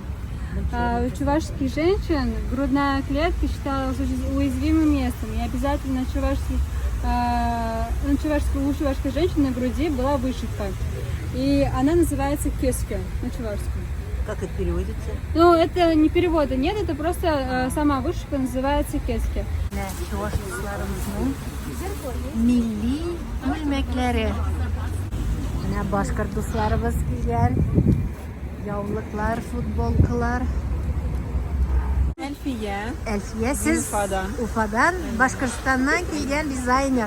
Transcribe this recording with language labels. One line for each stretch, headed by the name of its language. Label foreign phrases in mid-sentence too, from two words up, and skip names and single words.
Russian: У чувашских женщин грудная клетка считалась уязвимым местом. И обязательно у чувашской женщины на груди была вышивка. И она называется кескен на чувашском. Как это переводится? Ну, это не перевода нет, это просто сама вышивка называется кески.
Tatar: Чувашчыларыбызның милли үлмәкләре. Менә башкорт дусларыбыз килгән. Яулыклар, футболкалар. Әлфия, сез Уфадан, Башкортстаннан килгән дизайнер.